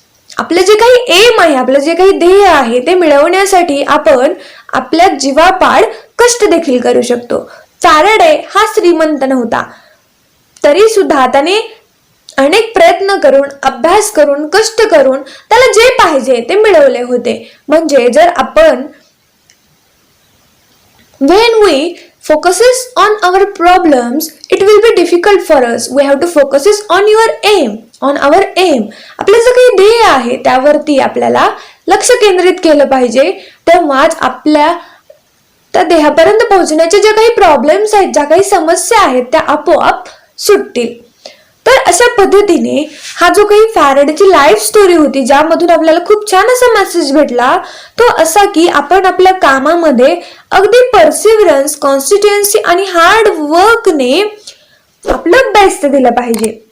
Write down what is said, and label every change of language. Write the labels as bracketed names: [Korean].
[Marathi] आपले जे काही एम आहे, आपलं जे काही ध्येय आहे ते मिळवण्यासाठी आपण आपल्या जीवापाड कष्ट देखील करू शकतो. फॅरेडे हा श्रीमंत नव्हता, तरी सुद्धा त्याने अनेक प्रयत्न करून, अभ्यास करून, कष्ट करून त्याला जे पाहिजे ते मिळवले होते. म्हणजे जर आपण [English] when we focuses on our problems, it will be difficult for us. We have to focuses on your aim, on our aim. [Marathi] आपलं जे काही ध्येय आहे त्यावरती आपल्याला लक्ष केंद्रित केलं पाहिजे. तेव्हाच आपल्या त्या ध्येयापर्यंत पोहोचण्याचे जे काही प्रॉब्लेम्स आहेत, ज्या काही समस्या आहेत त्या आपोआप सुटतील. तर अशा पद्धतीने हा जो काही फॅरेडेची लाईफ स्टोरी होती, ज्यामधून आपल्याला खूप छान असा मेसेज भेटला, तो असा की आपण आपल्या कामामध्ये अगदी परसिव्हरन्स, कॉन्स्टिट्युएन्सी आणि हार्ड वर्कने आपलं बेस्ट दिलं पाहिजे.